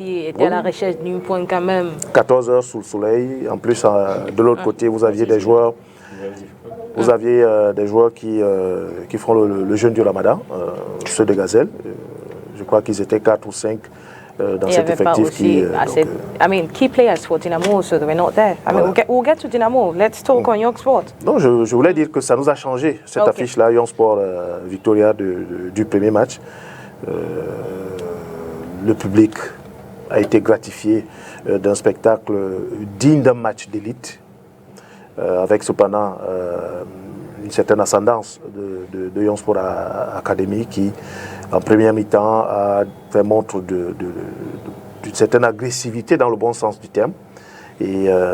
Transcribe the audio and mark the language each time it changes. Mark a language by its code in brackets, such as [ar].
[fr] aussi étaient à la recherche d'un point quand même. 14h sous le soleil. En plus, de l'autre côté, vous aviez des joueurs... Vous aviez des joueurs qui font le jeûne du Ramadan, ceux de Gazelle. Je crois qu'ils étaient 4 ou 5 dans cet effectif qui... [en] I mean, key players for Dynamo, so they were not there. I mean, we'll get to Dynamo. Let's talk on Young Sport. [fr] Non, je voulais dire que ça nous a changé, cette affiche-là, Young Sport Victoria du premier match. Le public a été gratifié d'un spectacle digne d'un match d'élite. Avec cependant une certaine ascendance de Young Sport Academy qui, en première mi-temps, a fait montre d'une certaine agressivité dans le bon sens du terme et